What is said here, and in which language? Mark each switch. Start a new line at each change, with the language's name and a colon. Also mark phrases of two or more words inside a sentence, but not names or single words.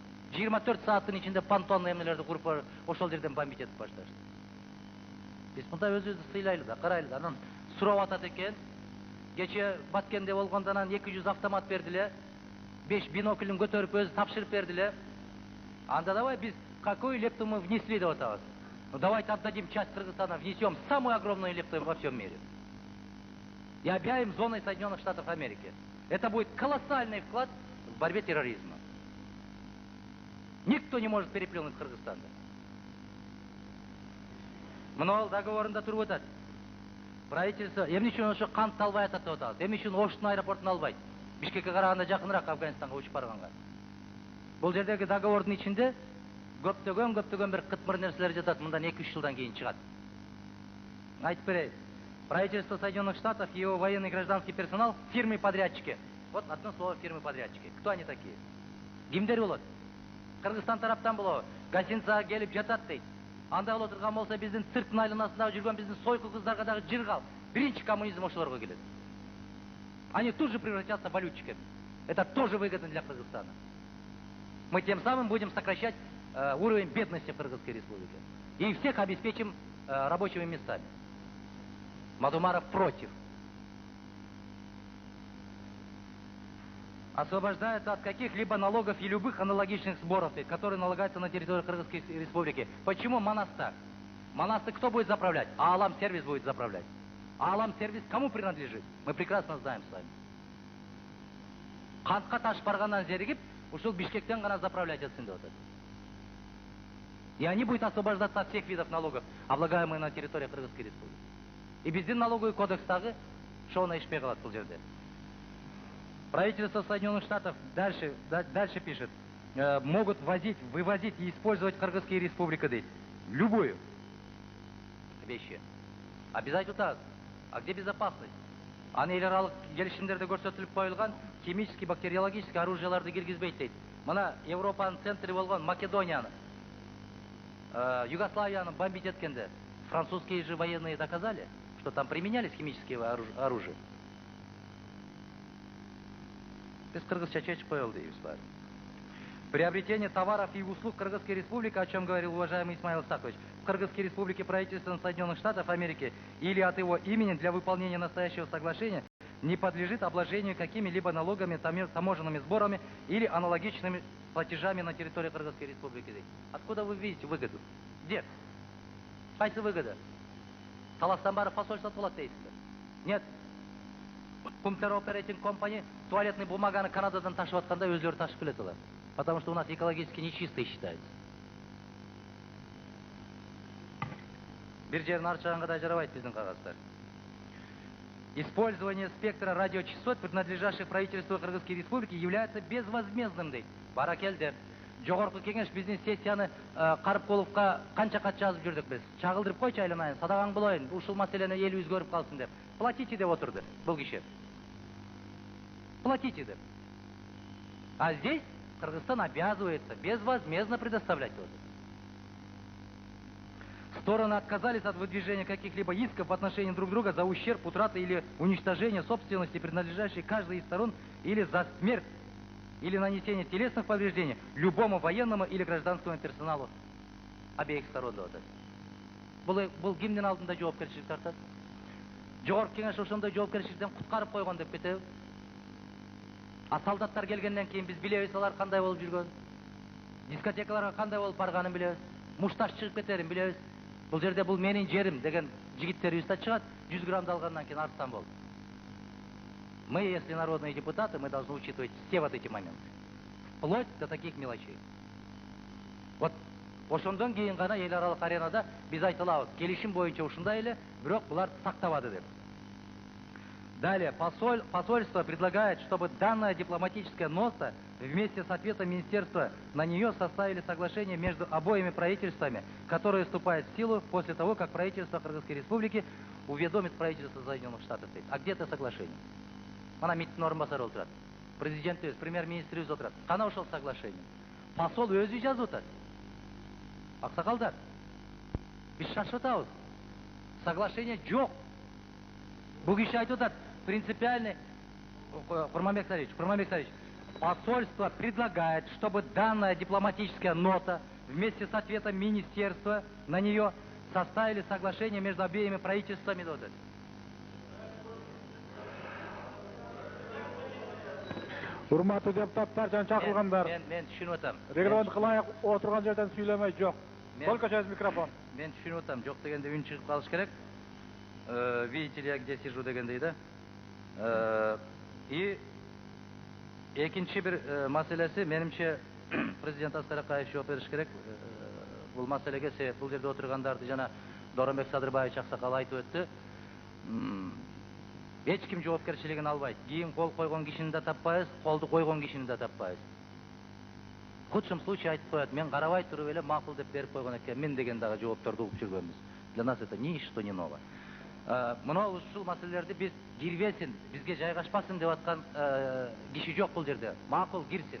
Kyrgyz: 24 сааттын ичинде понтонный эмнелерди куруп ошол жерден бомбить этип башташты. Биз мындай өзүбүздү сыйлайлы да, карайлы да. Анан сурап атат экен. Кече Баткенде болгондон анан 200 автомат бердиле. 5 биноклин көтөрүп өзү тапшырып бердиле. Анда давай биз
Russian: какой лепту мы внесли
Kyrgyz: деп атабыз.
Russian: Ну давайте отдадим часть Кыргызстана, внесем самую огромную лепту во всем мире. И объявим зоной Соединенных Штатов Америки. Это будет колоссальный вклад в борьбе терроризма. Никто не может переплюнуть Кыргызстан.
Kyrgyz: Мынол договорунда туруп атат. Правительство эмне үчүн ошо кантты албай атат деп атабыз. Эмне үчүн Оштун аэропортун албайт? Бишкекке караганда жакыныраак Афганистанга учуп барганга. Бул жердеги договордун ичинде көптөгөн бир кытмыр нерселер жатат. Мындан 2-3 жылдан кийин чыгат. Айтып берейин.
Russian: Правительство Соединенных Штатов и его военный и гражданский персонал фирмы-подрядчики. Вот одно слово фирмы-подрядчики. Кто они такие?
Kyrgyz: Кимдер болот? Кыргызстан тараптан болобу? Гостиницага келип жатат дейт. Анда боло турган болсо биздин цирктин айланасында жүргөн биздин сойку кыздарга дагы жыргал. Биринчи коммунизм ошолорго келет.
Russian: Они тут же превратятся в валютчиков. Это тоже выгодно для Кыргызстана. Мы тем самым будем сокращать уровень бедности в Кыргызской республике. И всех обеспечим рабочими местами. Мадумаров против. Освобождается от каких-либо налогов и любых аналогичных сборов, которые налагаются на территорию Кыргызской республики. Почему Манас-то? Манас-то кто будет заправлять? А Алам-сервис будет заправлять. А Алам-сервис кому принадлежит? Мы прекрасно знаем с вами.
Kyrgyz: Кантка таш баргандан зеригип, ушул Бишкектен гана заправлять этсин деп атат.
Russian: И они будут освобождаться от всех видов налогов, облагаемых на территории Кыргызской республики.
Kyrgyz: И биздин налоговый кодекстагы шоуна ишпей калат бул жерде.
Russian: Правительство Соединенных Штатов дальше пишет, могут вывозить и использовать Кыргызские республики, дейт. Любую вещи. Обязательно. А где безопасность?
Kyrgyz: Аны эл аралык келишимдерде көрсөтүлүп коюлган
Russian: химический, бактериологический
Kyrgyz: оружияларды киргизбейт дейт. Мына Европанын центри болгон Македонияны, Югославияны бомбить эткенде
Russian: французские же военные доказали, что там применялись химические оружия.
Kyrgyz: Без кыргызча чечип коелу дейбиз баары.
Russian: Приобретение товаров и услуг Кыргызской республики, о чем говорил уважаемый Исмаил Исакович, в Кыргызской республике правительством Соединенных Штатов Америки или от его имени для выполнения настоящего соглашения не подлежит обложению какими-либо налогами, таможенными сборами или аналогичными платежами на территории Кыргызской республики. Откуда вы видите выгоду? Где?
Kyrgyz: Кайсы выгода? Таластан бары посольство болот дейсиздер.
Russian: Нет.
Kyrgyz: Кумтер Оперейтинг компания туалетный бумаганы Канададан ташып атканда өзлөрү ташып келет алар.
Russian: Потому что у нас экологически нечистый считается.
Kyrgyz: бир жерин арчаганга да жарабайт биздин кагаздар.
Russian: Использование спектра радиочастот, принадлежащих правительству Кыргызской Республики, является безвозмездным, дейт.
Kyrgyz: Баракелде. Жогорку кеңеш биздин сессияны Карыпкуловка канча кат жазып жүрдүк биз. Чагылдырып койчу айланайын, садаган болоюн, ушул маселени эл өзгөрүп калсын деп. Платите деп отурду бул киши. Платите деп.
Russian: А здесь Кыргызстан обязывается безвозмездно предоставлять вот. Стороны отказались от выдвижения каких-либо исков в отношении друг друга за ущерб, утраты или уничтожение собственности, принадлежащей каждой из сторон, или за смерть, или нанесение телесных повреждений любому военному или гражданскому персоналу обеих сторон.
Kyrgyz: Бұл кимдин алдында жоопкерчилик тартат? Жогорку кеңеш ошондой жоопкерчиликтен куткарып койгон деп кетеби? А солдаттар келгенден кийин биз билебиз алар кандай болуп жүргөн. Дискотекаларга кандай болуп барганын билебиз. Мушташ чыгып кетерин билебиз. Бұл жерде бұл менин жерим деген жигиттерибиз да чыгат, 100 граммды алгандан кийин арстан болду.
Russian: Мы, если народные депутаты, мы должны учитывать все вот эти моменты. Вплоть до таких мелочей.
Kyrgyz: Вот ошондон кийин гана эл аралык аренада биз айта алабыз. Келишим боюнча ушундай эле, бирок булар сактабады деп.
Russian: Далее, посольство предлагает, чтобы данная дипломатическая нота вместе с ответом министерства на нее составили соглашение между обоими правительствами, которое вступает в силу после того, как правительство Кыргызской Республики уведомит правительство Соединенных Штатов. А где это соглашение?
Kyrgyz: Она министр орынбасары отырат. Президент өз, премьер-министр өз отырат. Кана ошол соглашение? Посол өзү жазып атат. Аксакалдар, биз шашып атабыз. Соглашение жок. Бул киши айтып атат.
Russian: Принципиальный, Курманбек Сарич, посольство предлагает, чтобы данная дипломатическая нота вместе с ответом министерства на нее составили соглашение между обеими правительствами.
Kyrgyz: Урматтуу депутаттар жана чакырылгандар. Мен түшүнүп атам. Регламент кылайык, отурган жерден сүйлөмөй жок.
Russian: Только через микрофон.
Kyrgyz: Мен түшүнүп атам. Жок дегенде үн чыгып калыш керек.
Russian: Видите ли, я где сижу
Kyrgyz: дегендей да. И экинчи бир маселеси, менимче президент Аскар Акаев жооп бериш керек. Бул маселеге себеп бул жерде отургандарды жана Доронбек Садырбаевич аксакал айтып өттү. Эч ким жоопкерчилигин албайт. Кийин кол койгон кишини да таппайбыз, колду койгон кишини да таппайбыз.
Russian: В худшем случае
Kyrgyz: айтып коет, мен карабай туруп эле макул деп берип койгон экенмин деген дагы жоопторду угуп жүргөнбүз.
Russian: Для нас это ничто не ново.
Kyrgyz: Мына ушул маселелерди биз кирбесин, бизге жайгашпасын деп аткан киши жок бул жерде. Макул кирсин.